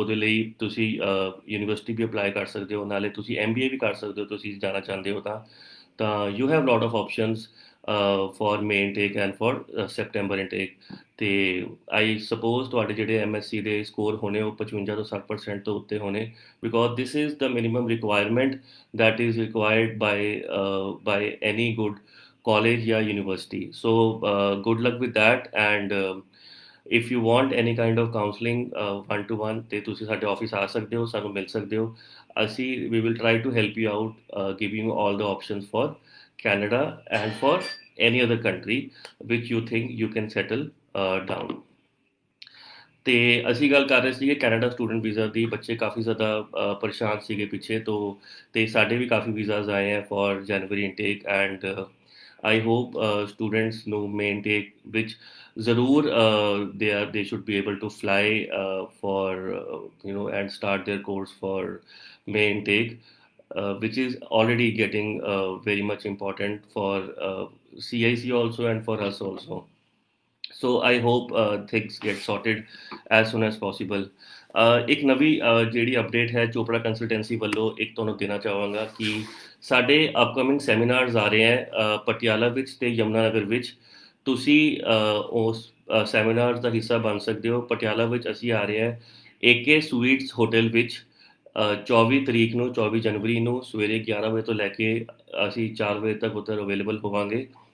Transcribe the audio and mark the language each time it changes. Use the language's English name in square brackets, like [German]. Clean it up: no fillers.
[Punjabi] ਉਹਦੇ ਲਈ ਤੁਸੀਂ ਯੂਨੀਵਰਸਿਟੀ ਵੀ ਅਪਲਾਈ ਕਰ ਸਕਦੇ ਹੋ, ਨਾਲੇ ਤੁਸੀਂ MBA ਵੀ ਕਰ ਸਕਦੇ ਹੋ ਤੁਸੀਂ ਜਾਣਾ ਚਾਹੁੰਦੇ ਹੋ ਤਾਂ [English] You have lot of options for May intake and for September intake। ਤੇ I suppose [Punjabi] ਤੁਹਾਡੇ ਜਿਹੜੇ MSc ਦੇ ਸਕੋਰ ਹੋਣੇ ਉਹ 55 ਤੋਂ 60% ਤੋਂ ਉੱਤੇ ਹੋਣੇ, [English] Because this is the minimum requirement that is required by any good college या university. So good luck with that, and if you want any kind of counseling one to one [Punjabi] ਤੇ ਤੁਸੀਂ ਸਾਡੇ ਆਫਿਸ ਆ ਸਕਦੇ ਹੋ, [English] ਸਾਨੂੰ ਮਿਲ ਸਕਦੇ ਹੋ। ਅਸੀਂ we will try to help you out, giving you all the options for Canada and for any other country which you think you can settle down. [Punjabi] ਤੇ ਅਸੀਂ ਗੱਲ ਕਰ ਰਹੇ ਸੀਗੇ ਕੈਨੇਡਾ ਸਟੂਡੈਂਟ ਵੀਜ਼ਾ ਦੀ। ਬੱਚੇ ਕਾਫੀ ਜ਼ਿਆਦਾ ਪਰੇਸ਼ਾਨ ਸੀਗੇ ਪਿੱਛੇ ਤੋਂ, ਤੇ ਸਾਡੇ ਵੀ ਕਾਫੀ ਵੀਜ਼ਾਜ਼ ਆਏ ਹੈ [English] for January intake, and I hope students ਨੂੰ May intake [Punjabi] ਵਿੱਚ ਜ਼ਰੂਰ [English] they should be able to fly for and start their course for May intake, which is already getting very much important for CIC also and for us also. So I hope things get sorted as soon as possible. [Punjabi] ਇੱਕ ਨਵੀਂ ਜਿਹੜੀ update ਹੈ Chopra consultancy ਵੱਲੋਂ ਇੱਕ ਤੁਹਾਨੂੰ ਦੇਣਾ ਚਾਹਾਂਗਾ ਕਿ ਸਾਡੇ ਅਪਕਮਿੰਗ ਸੈਮੀਨਾਰਸ ਆ ਰਹੇ ਹੈ ਪਟਿਆਲਾ ਵਿੱਚ ਤੇ ਯਮੁਨਾਨਗਰ ਵਿੱਚ। ਤੁਸੀਂ ਉਸ ਸੈਮੀਨਾਰਸ ਦਾ ਹਿੱਸਾ ਬਣ ਸਕਦੇ ਹੋ। ਪਟਿਆਲਾ ਵਿੱਚ ਅਸੀਂ ਆ ਰਹੇ ਹਾਂ AK ਸਵੀਟਸ ਹੋਟਲ ਵਿੱਚ 24 ਤਰੀਕ ਨੂੰ, 24 ਜਨਵਰੀ ਨੂੰ ਸਵੇਰੇ 11 ਵਜੇ ਤੋਂ ਲੈ ਕੇ ਅਸੀਂ 4 ਵਜੇ ਤੱਕ ਉੱਧਰ ਅਵੇਲੇਬਲ ਹੋਵਾਂਗੇ।